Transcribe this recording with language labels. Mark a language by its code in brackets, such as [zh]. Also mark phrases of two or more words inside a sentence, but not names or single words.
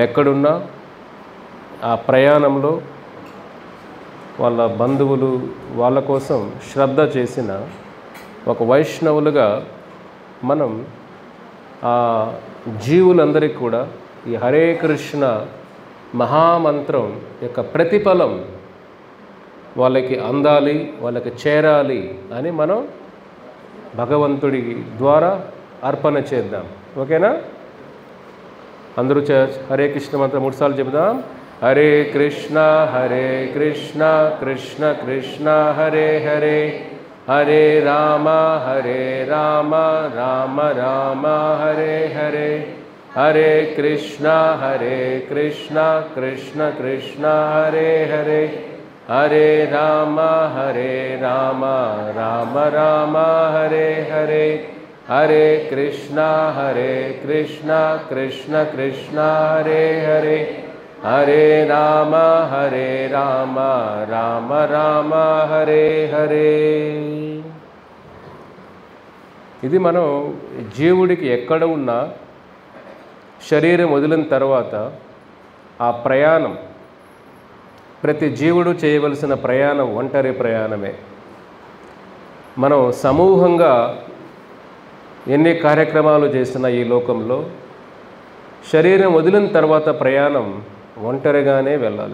[te] ఎక్కడున్నా ఆ ప్రయాణంలో వాళ్ళ బంధువులు వాళ్ళ కోసం శ్రద్ధ చేసిన ఒక వైష్ణవులుగా మనం ఆ జీవులందరికీ కూడా ఈ హరే కృష్ణ మహామంత్రం యొక్క ప్రతిఫలం వాళ్ళకి అందాలి, వాళ్ళకి చేరాలి అని మనం భగవంతుడి ద్వారా అర్పణ చేద్దాం. ఓకేనా? అందరూ హరే కృష్ణ మంత్రం 3 సార్లు చెబుదాం. [sa] హరే కృష్ణ కృష్ణ కృష్ణ హరే హరే హరే రామ రామ రామ హరే హరే హరే కృష్ణ కృష్ణ కృష్ణ హరే హరే హరే రామ రామ రామ హరే హరే హరే కృష్ణ కృష్ణ కృష్ణ హరే హరే హరే రామ రామ రామ హరే హరే. [te] ఇది మనం జీవుడికి ఎక్కడ ఉన్నా శరీరం వదిలిన తర్వాత ఆ ప్రయాణం, ప్రతి జీవుడు చేయవలసిన ప్రయాణం ఒంటరి ప్రయాణమే. మనం సమూహంగా ఎన్ని కార్యక్రమాలు చేసినా ఈ లోకంలో శరీరం వదిలిన తర్వాత ప్రయాణం ఒంటరిగానే వెళ్ళాలి.